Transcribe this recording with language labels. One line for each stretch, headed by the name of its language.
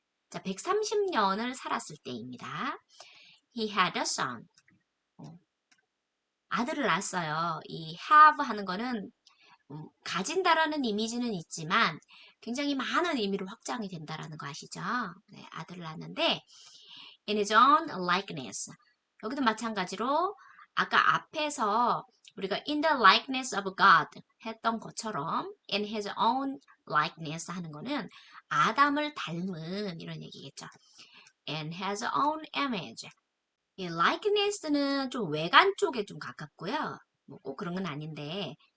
Korean: 자, 130년을 살았을 때입니다.
English: He had a son.
Korean: 아들을 낳았어요. 이 have 하는 거는 가진다라는 이미지는 있지만 굉장히 많은 의미로 확장이 된다라는 거 아시죠? 네, 아들을 낳았는데
English: in his own likeness.
Korean: 여기도 마찬가지로 아까 앞에서 우리가
English: in the likeness of God
Korean: 했던 것처럼
English: in his own likeness
Korean: 하는 거는 아담을 닮은 이런 얘기겠죠.
English: in his own image.
Korean: 이 likeness는 좀 외관 쪽에 좀 가깝고요. 뭐 꼭 그런 건 아닌데